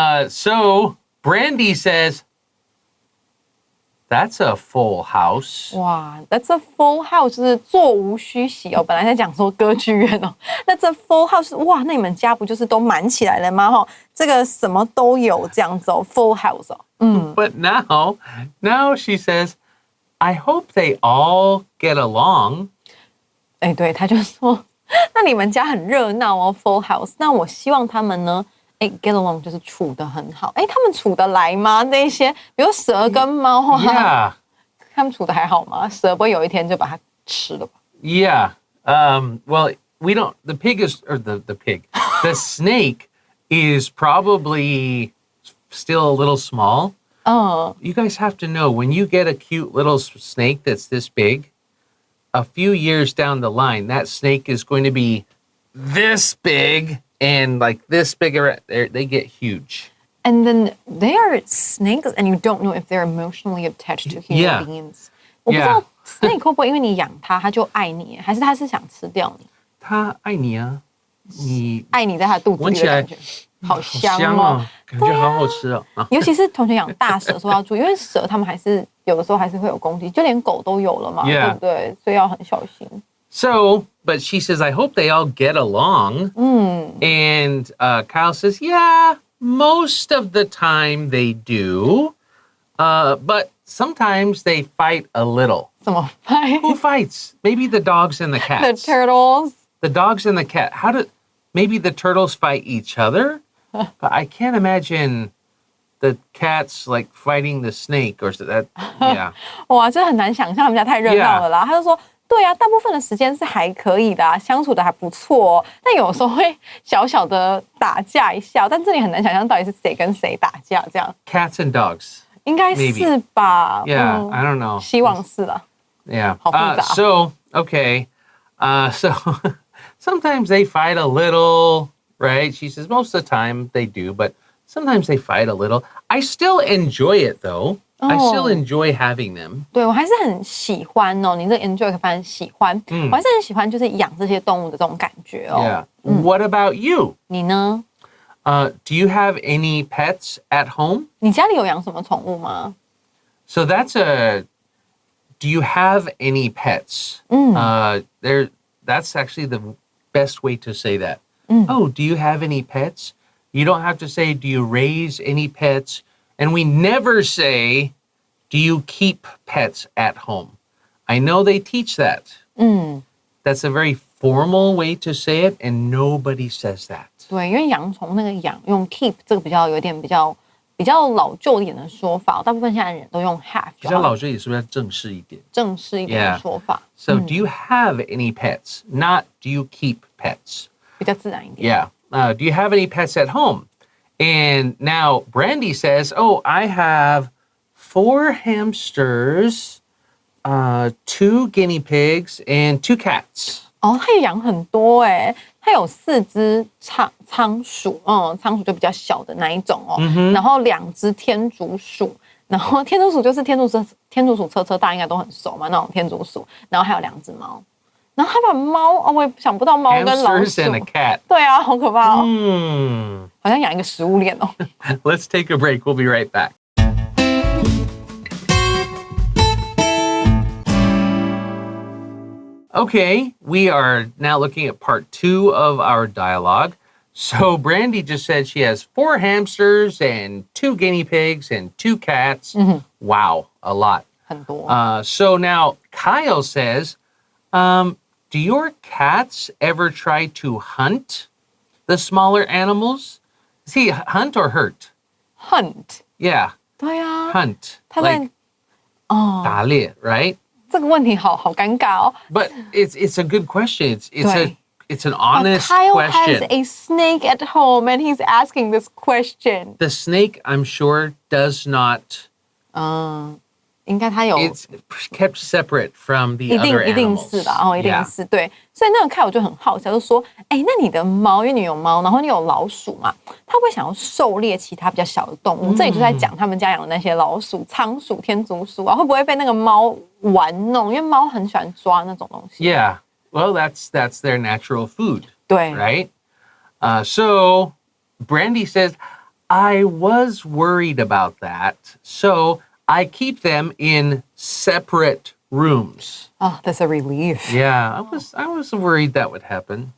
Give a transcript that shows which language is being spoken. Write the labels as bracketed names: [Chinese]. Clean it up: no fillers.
[English] So Brandy says, that's a full house. [Chinese] 哇 ， [English] That's a full house， [Chinese] 就是座无虚席哦。本来在讲说歌剧院哦，那这 [English] full house， [Chinese] 哇，那你们家不就是都满起来了吗？哈，这个什么都有这样子哦 ， [English] full house [Chinese] 哦。 [English] But now she says, I hope they all get along. [Chinese] 哎，对，他就说，那你们家很热闹哦 ， [English] full house。 [Chinese] 那我希望他们呢， [English] get along [Chinese] 就是处得很好。他们处得来吗？那些比如蛇跟猫 [English] Yeah. [Chinese] 他们处得还好吗？蛇不会有一天就把它吃了吧？ [English] Yeah. Well, we don't. The pig is, or the pig, the snake is probably still a little small. You guys have to know when you get a cute little snake that's this big, a few years down the line, that snake is going to be this big and like this big. They get huge. And then they are snakes, and you don't know if they're emotionally attached to human Yeah. beings. [Chinese] 我不知道 snake 会不会因为你养它，它就爱你，还是它是想吃掉你？它爱你啊，你爱你在它肚子里的感觉，好香哦，感觉好好吃哦。尤其是同学养大蛇，说要注意，因为蛇它们还是有的时候还是会有攻击，就连狗都有了嘛， [English] Yeah. [Chinese] 对不对？所以要很小心。 [English] So, but she says, I hope they all get along. And Kyle says, yeah, most of the time they do. But sometimes they fight a little. [Chinese] 怎么办 [English] Who fights? Maybe the dogs and the The cats. turtles. The dogs and the cat. Maybe the turtles fight each other? But I can't imagine the cats like fighting the snake or that. Yeah. [Chinese] 哇，这很难想象，他们家太热闹了啦。他就说，对啊，大部分的时间是还可以的、相处的还不错、哦，但有时候会小小的打架一下，但这里很难想象到底是谁跟谁打架这样。 [English] Cats and dogs. [Chinese] 应该是吧 [English] Yeah, I don't know. [Chinese] 希望是啦。 [English] Yeah. [Chinese] 好复杂。 [English] So, okay. So sometimes they fight a little, right? She says most of the time they do, but sometimes they fight a little. I still enjoy it though. I still enjoy having them. [Chinese] 对，我还是很喜欢哦。你这 enjoy 可以翻成喜欢，我还是很喜欢就是养这些动物的这种感觉哦。 [English] Yeah. What about you? [Chinese] 你呢？ [English] Do you have any pets at home? [Chinese] 你家里有养什么宠物吗？ [English] So do you have any pets? That's actually the best way to say that. Oh, do you have any pets? You don't have to say, do you raise any pets? And we never say, do you keep pets at home? I know they teach that. That's a very formal way to say it, and nobody says that. [Chinese] 对，因为养宠那个养用 keep 这个有点比较老旧一点的说法，大部分现在人都用 have 比较老旧也是不是正式一点？正式一点的说法。 [English] So do you have any pets? Not do you keep pets? [Chinese] 比较自然一点。 [English] Yeah. Do you have any pets at home? And now Brandy says, oh, I have 4 hamsters, 2 guinea pigs, and 2 cats. [Chinese] 哦，他也养很多哎，他有4只仓鼠，仓鼠就比较小的那一种哦，然后2只天竺鼠，然后天竺鼠就是天竺鼠车大应该都很熟嘛，那种天竺鼠，然后还有2只猫，然后他把猫我也想不到猫跟老鼠 [English] Hamsters and a cat. [Chinese] 对啊，好可怕哦，好像养一个食物链哦。 [English] Let's take a break. We'll be right back. Okay, we are now looking at part 2 of our dialogue. So Brandy just said she has 4 hamsters and 2 guinea pigs and 2 cats. Wow, a lot. [Chinese] 很多。 [English] So now Kyle says, do your cats ever try to hunt the smaller animals? See, hunt or hurt? Hunt. Yeah, [Chinese] 对啊， [English] hunt. [Chinese] 他在 [English] Like [Chinese] 打猎, [English] right? [Chinese] 这个问题好尴尬哦。 [English] But it's a good question. Right. It's an honest Kyle has question. a snake at home and he's asking this question. The snake, I'm sure, does not [Chinese] 应该它有 [English] It's kept separate from the [Chinese] 一 [English] other [Chinese] 定 [English] animals. [Chinese] 一定是的，一定是对。所以那个 Kyle 就很好奇，他就说：“那你的猫，因为你有猫，然后你有老鼠嘛，它会不会想要狩猎其他比较小的动物？这里就在讲他们家养的那些老鼠、仓鼠、天竺鼠啊，会不会被那个猫玩弄？因为猫很喜欢抓那种东西。” [English] Yeah. Well, that's their natural food. [Chinese] 对 [English] Right? So Brandy says, I was worried about that. So I keep them in separate rooms. Oh, that's a relief. Yeah, I was worried that would happen.